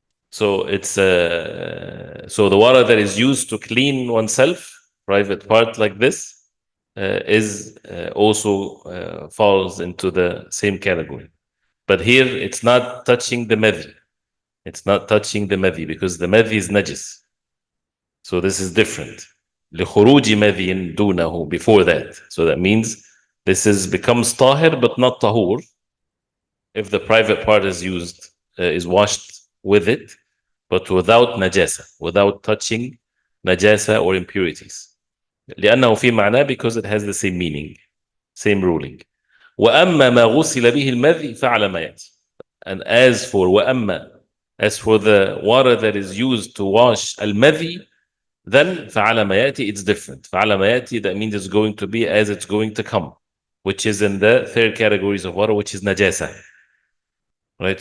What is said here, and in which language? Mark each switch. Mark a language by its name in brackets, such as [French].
[English] So it's so the water that is used to clean oneself, private part like this, is also falls into the same category. But here it's not touching the madhi. It's not touching the madhi because the madhi is najis. So this is different. [Arabic] لخروج مذي دونه [English] before that. So that means this becomes طاهر but not طهور if the private part is used, is washed with it, but without najasa, without touching najasa or impurities. [Arabic] لأنه في معناه, [English] because it has the same meaning, same ruling. [Arabic] وأما ما غسل به المذي فعلى ما يأتي. [English] And as for [Arabic] وأما, [English] as for the water that is used to wash al-madhi, then [Arabic] فعلى ما يأتي, [English] it's different. [Arabic] فعلى ما يأتي, [English] that means it's going to be as it's going to come, which is in the third categories of water, which is najasa. Right?